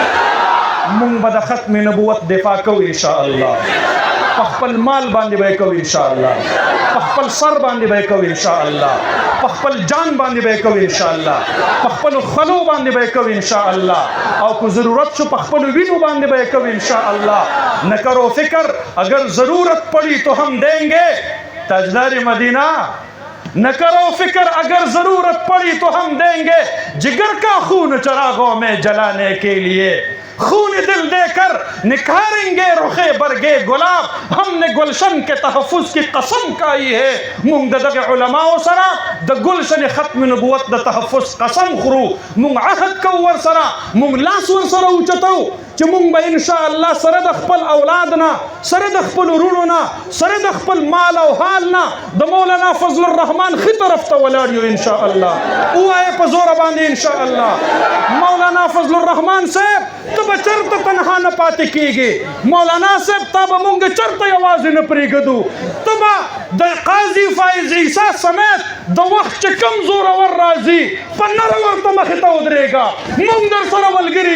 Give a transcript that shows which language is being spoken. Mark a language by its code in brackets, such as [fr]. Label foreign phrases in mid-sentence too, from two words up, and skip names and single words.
[ps] مونږ به د ختم نبوت دفاع کوو [ar] ان شاء الله [ps] په خپل مال باندې به کوو [ar] ان شاء الله [ps] په خپل سر باندې به کوو [ar] ان شاء الله [ps] په خپل جان باندې به کوو [ar] ان شاء الله [ps] په خپل خلو باندې به کوو [ar] ان شاء الله [ps] او کو ضرورت شو په خپل وینو باندې به کوو ان شاء الله [ur] نہ کرو فکر اگر ضرورت پڑی تو ہم دیں گے تاجدار مدینہ نہ کرو فکر اگر ضرورت پڑی تو ہم دیں گے جگر کا خون چراغوں میں جلانے کے لیے خون دل دے کر نکھاریں گے رخے برگے گلاب ہم نے گلشن کے تحفظ کی قسم کھائی ہے [ps] مونږ د دغه علماء سره د گلشن ختم نبوت د تحفظ قسم خورو مونږ عهد کو ور سره مونږ لاس ور سره اوچتو چې مونږ به [ar] ان شاء الله [ps] سره د خپل اولاد نه سره د خپل ورونو نه سره د خپل مال او حال نه د مولانا فضل الرحمن خي طرف ته ولاړ یو [ar] ان شاء الله [ps] وای په زور باندې [ar] ان شاء الله [ps] مولانا فضل الرحمن صاحب ته به چرته تنها نه پاتې کیږي مولانا صاحب ته به مونږ چرته یوازې نه پرېږدو ته به د قاضي فایض عیسی سمیت د وخت چې کم زورور راځي په نره ورته مخې ته ودرېږه مونږ در سره ملګري